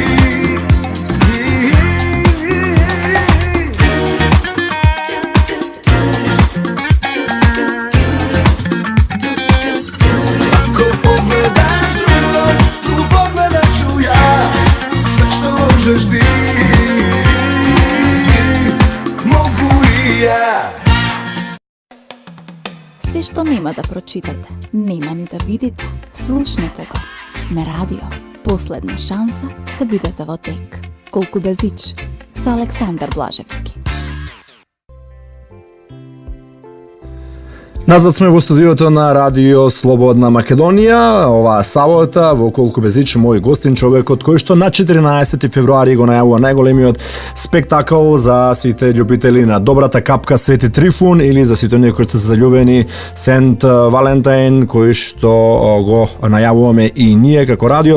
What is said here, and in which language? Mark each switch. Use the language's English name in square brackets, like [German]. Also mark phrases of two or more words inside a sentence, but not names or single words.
[Serbian] Ako pogledaš drugo pogledat ću ja. Sve što možeš ti, mogu i ja. Sve što nema da pročitate, nema ni da vidite, slušnajte го na radio. [Macedonian] Последна шанса да бидете во тек. Колку безич со Александар Блажевски. Назад сме во студиото на Радио Слободна Македонија. Оваа сабота во Колку безич мој гостин, човекот кој што на 14 февруари го најавува најголемиот спектакл за сите љубители на добрата капка Свети Трифун, или за сите оние кои што се заљубени Сент Валентайн, кој што го најавуваме и ние како радио.